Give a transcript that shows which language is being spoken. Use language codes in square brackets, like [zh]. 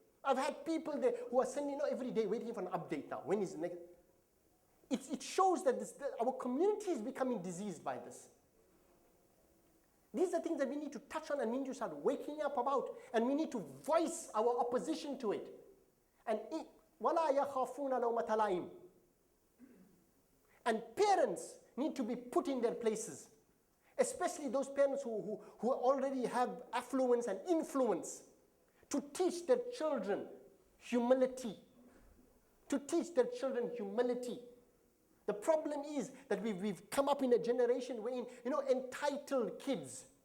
[en] I've had people there who are sending every day waiting for an update now. When is the next? It shows that our community is becoming diseased by this. These are things that we need to touch on and we need to start waking up about. And we need to voice our opposition to it. And [ar] وَلَا يَخَافُونَ لَوْمَةَ لَائِمٍ. [en] And parents need to be put in their places. Especially those parents who already have affluence and influence, to teach their children humility. To teach their children humility. The problem is that we've come up in a generation wherein, entitled kids.